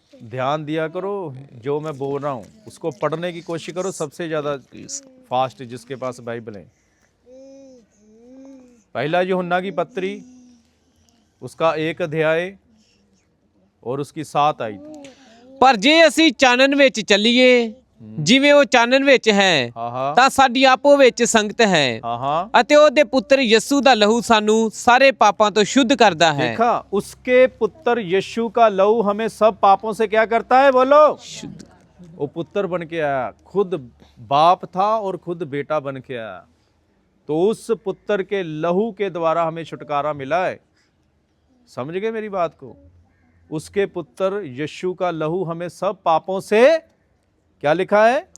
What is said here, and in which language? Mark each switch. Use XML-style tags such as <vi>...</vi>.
<hi>ध्यान दिया करो, जो मैं बोल रहा हूँ उसको पढ़ने की कोशिश करो, सबसे ज़्यादा फास्ट जिसके पास बाइबल है। पहला यूहन्ना की पत्री उसका 1 अध्याय और उसकी 7 आयत।</hi> <pa>ਪਰ ਜੇ ਅਸੀਂ ਚਾਨਣ ਵਿੱਚ ਚੱਲੀਏ ਜਿਵੇਂ ਉਹ ਚਾਨਣ ਵਿੱਚ ਹੈ हाँ हाँ ਤਾਂ ਸਾਡੀ ਆਪੋ ਵਿੱਚ ਸੰਗਤ ਹੈ हाँ हाँ। ਅਤੇ ਉਹਦੇ ਪੁੱਤਰ ਯਸੂ ਦਾ ਲਹੂ ਸਾਨੂੰ ਸਾਰੇ ਪਾਪਾਂ ਤੋਂ</pa> <hi>शुद्ध करता है। देखा, उसके पुत्र यीशु का लहू हमें सब पापों से क्या करता है? बोलो। वो पुत्र बन के आया, खुद बाप था और खुद बेटा बन के आया। तो उस पुत्र के लहू के द्वारा हमें छुटकारा मिला है। समझ गए मेरी बात को? उसके पुत्र यीशु का लहू हमें सब पापों से क्या लिखा है?</hi>